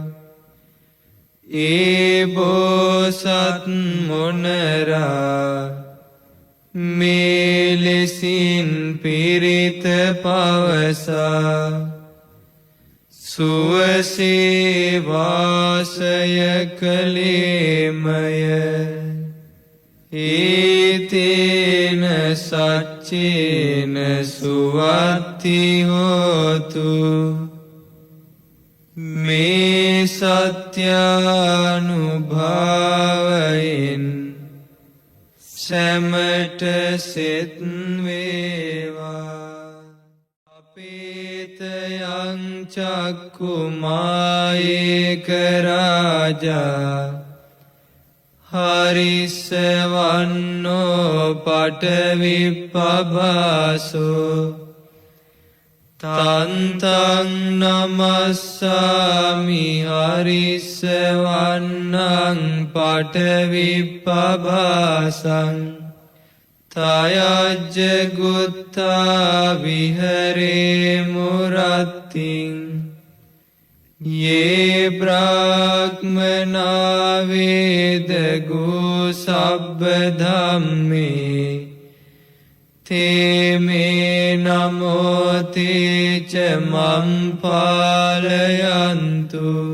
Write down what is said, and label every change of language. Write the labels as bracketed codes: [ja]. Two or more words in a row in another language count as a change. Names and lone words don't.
[si] ඒ බෝසත් මොනරා මේ ලෙසින් පිරිත පවසා සුවසේ වාසය කළේමය [pi] ඒතේන සච්චේන සුවත්ති හෝතු [si] මේ සත්‍යානුභාවයෙන් සැමට සෙත් වේවා අපේතයං [pi] චක්කුමායේක රාජා හරිස්සවන්නෝ පටවිප්පභාසෝ තන්තං නමස්සාමි හරිස්සවන්නං පටවිප්පභාසං තයජ්ජ ගුත්තා විහරේ මුරත්තිං ये ब्राह्मणा वेदगो सब्बधम्मे ते मे नमोते च मं पालयन्तु